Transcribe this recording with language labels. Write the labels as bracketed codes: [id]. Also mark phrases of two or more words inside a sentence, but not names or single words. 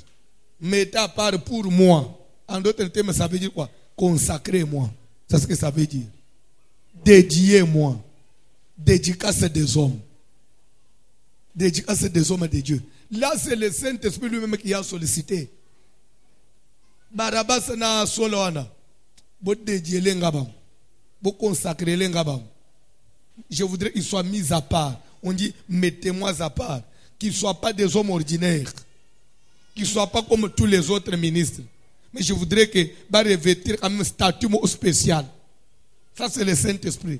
[fr] Mettez à part pour moi. En d'autres termes, ça veut dire quoi? Consacrez-moi. C'est ce que ça veut dire. Dédiez-moi. Dédicace des hommes. Dédicace des hommes et de Dieu. Là, c'est le Saint-Esprit lui-même qui a sollicité. [ln] Barabas na soloana. Bo dédier l'engaba. [fr] Vous consacrez les gabam. Je voudrais qu'ils soient mis à part. On dit mettez-moi à part. Qu'ils ne soient pas des hommes ordinaires. Qu'ils ne soient pas comme tous les autres ministres. Mais je voudrais que va revêtir un statut spécial. Ça c'est le Saint-Esprit.